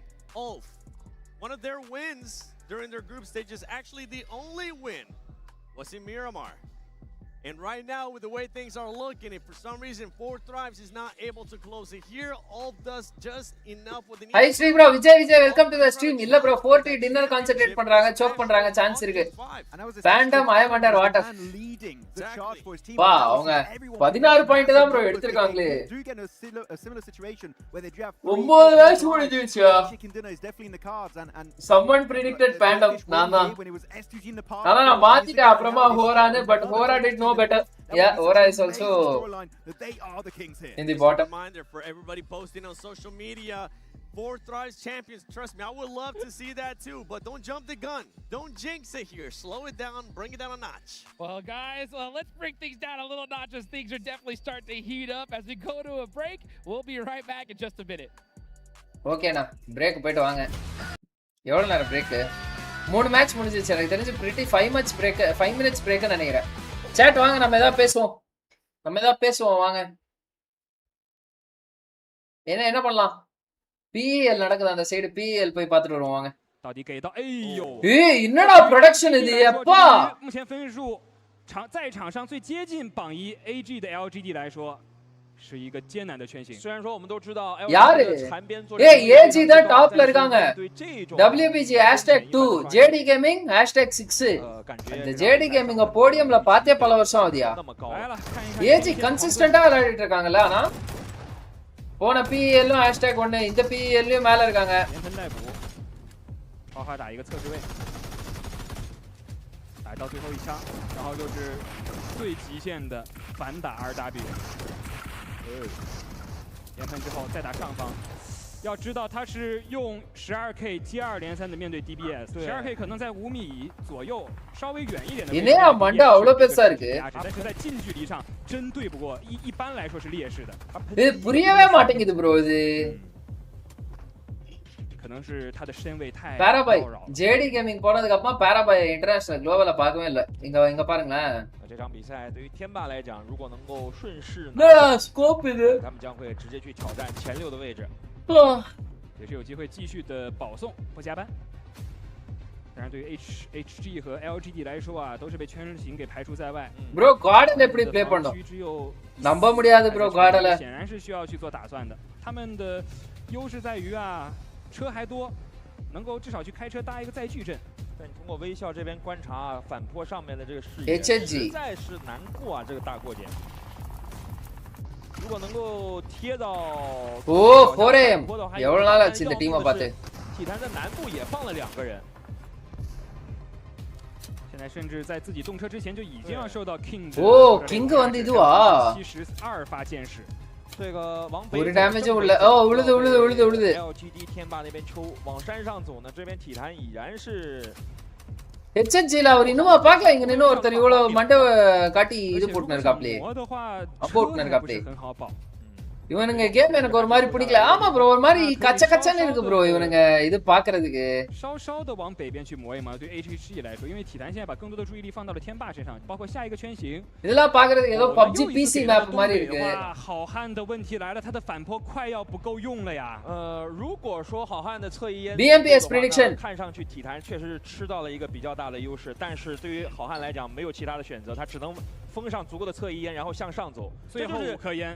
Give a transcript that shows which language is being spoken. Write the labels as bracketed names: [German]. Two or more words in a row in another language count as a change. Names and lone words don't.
[English] Ulf, one of their wins during their group stage is actually the only win was in Miramar. And right now, with the way things are looking, if for some reason 4 Thrives is not able to close it here, Ulf does just enough with the... Hi stream bro, Vijay, welcome to the stream. [Tamil] Illa bro, 40 [English] dinner concentrate [Tamil] பண்றாங்க, choke பண்றாங்க, chance இருக்கு. [English] Phantom I am under water. [Tamil] வா, அவங்க 16 பாயிண்ட் தான் bro எடுத்துருக்காங்களே. [English] Do get a similar situation where they do have [Tamil] 9 மேட்ச் முடிஞ்சிருச்சா? [English] Chicken dinner is definitely in the cards and someone predicted Phantom. [Tamil] நான் நான் மாத்திட்டேன் அப்புறமா ஹோரானு, [English] but Hora did no better. Yeah, Hora is also they are the kings here. In the bottom. Reminder for everybody posting on social media, 4 Thrives champions. Trust me, I would love to see that too, but don't jump the gun. Don't jinx it here. Slow it down, bring it down a notch. Well, guys, let's bring things down a little notch as things are definitely starting to heat up. As we go to a break, we'll be right back in just a minute. [Tamil] Okay, na break போய்ட்டு வாங்க. எவ்வளவு நேரம் break? 3 மேட்ச் முடிஞ்சிருச்சு. எனக்கு தெரிஞ்சு [English] pretty 5 minutes break [Tamil] ன்னு நினைக்கிறேன். Chat வாங்க, நம்ம ஏதாவது பேசுவோம் வாங்க. என்ன பண்ணலாம்? PL நடக்குது அந்த சைடு, PL போய் பார்த்துட்டு வருவோம் வாங்க. [Chinese] 到底给到，哎呦！ [Tamil] என்னடா ப்ரொடக்ஷன் இது எப்பா？ [Chinese] 目前分数在场上最接近榜1 AG 的 LGD 来说，是一个艰难的圈型。虽然说我们都知道， [Tamil] யாரு？AG தான் டாப்ல இருக்காங்க. WBG #2 JD Gaming #6. இந்த JD Gaming போடியம்ல பார்த்தே பல வருஷம் ஆகுதியா? AG கன்சிஸ்டன்ட்டா விளையாடிட்டு இருக்காங்கல. ஆனா போன PL #1 இந்த PL மேல இருக்காங்க. [Chinese] 好好打一个测试位，来到最后一枪，然后就是最极限的反打2W。连喷之后再打上方，要知道他是用12K 接2连3的面对 DBS，12K 可能在5米左右，稍微远一点的。 [Tamil] என்னையா மண்டை அவ்வளவு பெருசா இருக்கு？ [Chinese] 但是在近距离上真对不过，一般来说是劣势的。 [Tamil] இது புரியவே மாட்டேங்குது bro இது。 [Chinese] 可能是他的身位太 [Tamil] Parabai JD Gaming போனதுக்கு அப்புறம் Parabai [English] international global [Tamil] பார்க்கவே இல்ல. இங்க பாருங்களேன். [Chinese] 这场比赛对于天霸来讲，如果能够顺势 [Tamil] 那 scope இது [Chinese] 他们将会直接去挑战前6的位置。也是有机会继续的保送不加班。当然对于 HG 和 LGD 来说啊，都是被圈型给排除在外。 [Tamil] bro Garden எப்படி ப்ளே பண்ணனும்? நம்ப முடியாது bro Garden [Chinese] 显然是需要去做打算的。他们的优势在于啊，车还多，能够至少去开车搭一个载具阵。但你通过微笑这边观察反坡上面的这个视野，实在是难过啊，这个大过点。如果能够贴到 [Tamil] 4AM எவ்வளவு நாள் ஆச்சு இந்த டீமை பார்த்து [Chinese] 体坛在南部也放了2个人，现在甚至在自己动车之前就已经要受到 King [Tamil] King வந்து இதுவா [Chinese] 72 发箭矢，这个往北 [Tamil] ஒரு டேமேஜ் உள்ள விழுது [Chinese] LGD 天霸那边抽往山上走呢，这边体坛已然是。 [Tamil] HNGல அவர் இன்னுமா பார்க்கல இங்க நின்னு ஒருத்தர் இவ்வளவு மண்டை காட்டி இது போட்டுன இருக்காப்ளே போட்டுன இருக்காப்ளே இவனுங்க கேம் எனக்கு ஒரு மாதிரி பிடிக்கல ஆமா ப்ரோ ஒரு மாதிரி கச்சன்னு இருக்கு ப்ரோ இவனுங்க இது பார்க்கிறதுக்கு [Chinese] 稍的往北边去磨一磨对 HG 来说因为体坛现在把更多的注意力放到了天霸身上包括下一个圈型 [Tamil] இதெல்லாம் பார்க்கிறதுக்கு ஏதோ PUBG PC map மாதிரி இருக்கு [Chinese] 好汉的问题来了他的反坡快要不够用了呀如果说好汉的侧翼烟 [English] BMPS prediction [Chinese] 看上去体坛确实是吃到了一个比较大的优势但是对于好汉来讲没有其他的选择他只能封上足够的侧翼烟然后向上走最后5颗烟